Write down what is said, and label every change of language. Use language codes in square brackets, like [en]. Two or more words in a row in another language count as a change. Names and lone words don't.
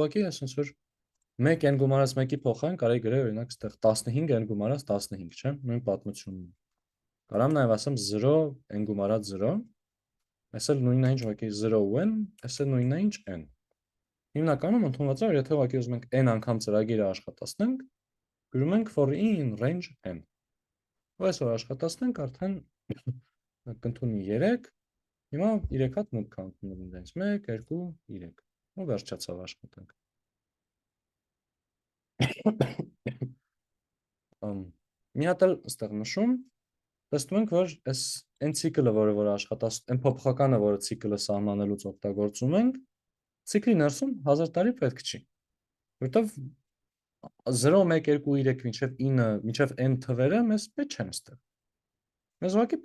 [hy] ուղղակի է ասենց որ 1 n գումարած 1-ի փոխարեն կարելի գրել օրինակ այդտեղ 15 n գումարած 15, չէ՞, նույն պատմությունն է։ Կարամ նաև ասեմ 0 n գումարած 0, այս էլ նույնն է ինչ ուղղակի 0 n, այս էլ նույնն է ինչ n։ Հիմնականում ընդունված է, որ եթե ուղղակի ուզում ենք n անգամ ծրագիրը աշխատացնենք, գրում ենք [en] for in range n։ [hy] Ու այսօր աշխատացնենք արդեն կընդունի 3, հիմա 3 հատ մուտք կա ընդունում դենց 1, 2, 3, ու վերջացավ աշխատանք։ Մի հատ էլ ստեղ նշում, տեսնում ենք, որ այս n ցիկլը, որը աշխատացնում, n փոփոխականը, որը ցիկլը սահմանելուց օգտագործում ենք, ցիկլի ներսում 1000 տարի պետք չի, որտեվ 0 1 2 3 մինչև 9 մինչև n թվերը մեզ պետք չեն ստեղ։ Մեզ ուղղակի